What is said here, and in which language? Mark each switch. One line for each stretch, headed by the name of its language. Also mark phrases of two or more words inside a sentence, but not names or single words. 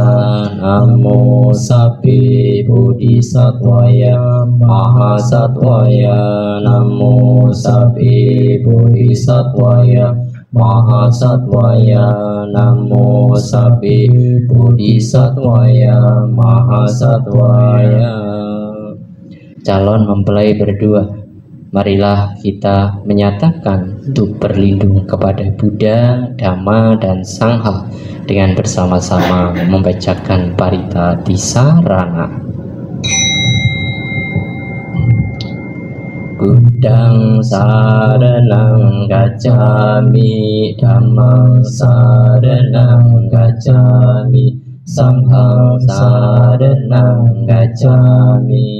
Sanskrit: Namo sapi bodhisattvaya mahasattvaya. Namo sapi bodhisattvaya mahasattvaya. Namo sapi bodhisattvaya mahasattvaya.
Indonesian: Calon mempelai berdua, marilah kita menyatakan untuk berlindung kepada Buddha, Dhamma, dan Sangha dengan bersama-sama membacakan parita tisarana.
Pali: Buddhang saranang gacchami, Dhammang saranang gacchami, Sanghang saranang gacchami.